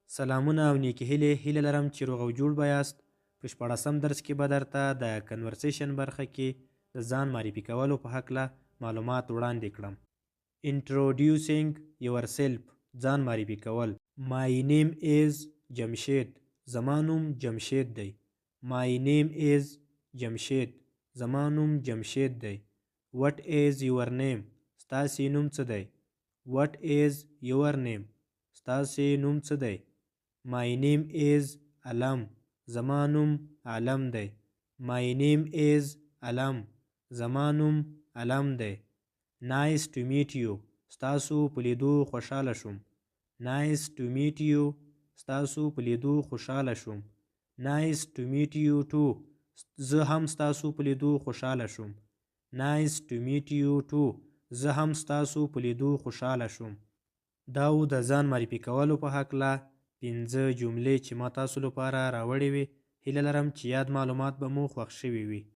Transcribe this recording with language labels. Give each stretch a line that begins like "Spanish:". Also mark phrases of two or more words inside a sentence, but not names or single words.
Pashto: سلامونه او نیکې هیله لرم چې روغ او جوړ به یاست. په 14 درس کې به درته د کنورسیشن برخه کې د ځان معرفي کولو په هکله معلومات وړاندې کړم.
English: Introducing yourself،
Pashto: ځان معرفي کول.
English: My name is
Pashto: جمشید، زما نوم جمشید دی.
English: My name is
Pashto: جمشید، زما نوم جمشید دی.
English: What is your name؟
Pashto: ستاسې نوم څه دی؟
English: What is your name؟
Pashto: ستاسې نوم څه دی؟
English: My name is
Pashto: علم، زما نوم علم دی.
English: My name is
Pashto: علم، زما نوم علم دی.
English: Nice to meet you،
Pashto: ستاسو په لیدو خوشحاله شوم.
English: Nice to meet you،
Pashto: ستاسو په لیدو خوشحاله شوم.
English: Nice to meet you too،
Pashto: زه هم ستاسو په لیدو خوشحاله شوم.
English: Nice to meet you too،
Pashto: زه هم ستاسو په لیدو خوشحاله شوم. دا و د ځان معرفي کولو په هکله 5 جملې چې ما تاسو لپاره راوړې وې. هیله لرم چې یاد معلومات به مو خوښ شوي وي.